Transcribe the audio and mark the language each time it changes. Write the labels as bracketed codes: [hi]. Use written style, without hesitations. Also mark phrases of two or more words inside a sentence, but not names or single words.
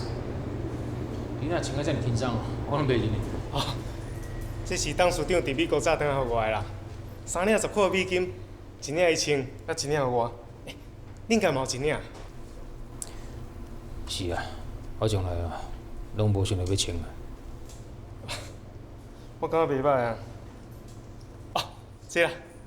[nan] 你若穿甲遮尔轻松哦，我拢袂认你。哦，这是董事长伫美国早转来互我的啦，3领10块美金，1领伊穿，啊1领互我。恁家嘛有1领？是啊，我从来啊，拢无想着要穿啊。我感觉袂歹啊。哦，这啦。